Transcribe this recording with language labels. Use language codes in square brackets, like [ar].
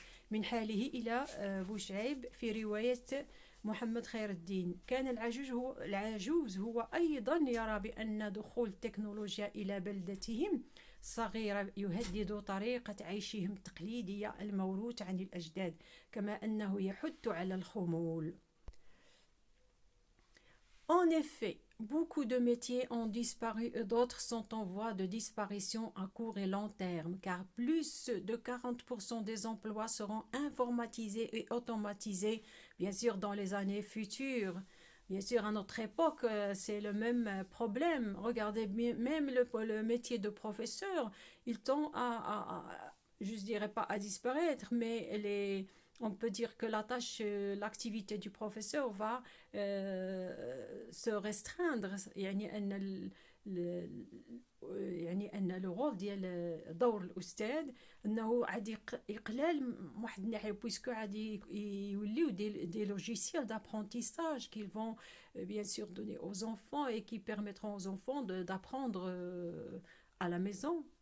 [ar] من حاله إلى بوشعيب في رواية محمد خير الدين كان العجوز هو أيضا يرى بأن دخول التكنولوجيا إلى بلدتهم صغيرة يهدد طريقة عيشهم التقليدية الموروثة عن الأجداد كما أنه يحث على الخمول [fr] En effet, beaucoup de métiers ont disparu et d'autres sont en voie de disparition à court et long terme, car plus de 40% des emplois seront informatisés et automatisés, bien sûr, dans les années futures. Bien sûr, à notre époque, c'est le même problème. Regardez bien, même le métier de professeur, il tend je ne dirais pas à disparaître, mais on peut dire que la tâche, l'activité du professeur va se restreindre. [ar] يعني أن يعني أن لو رول ديال دور الأستاذ أنه عاد يقلل من واحد الناحية بويسكو عاد يوليو [fr] دي لوجيسيال d'apprentissage qu'ils vont bien sûr donner aux enfants et qui permettront aux enfants d'apprendre à la maison.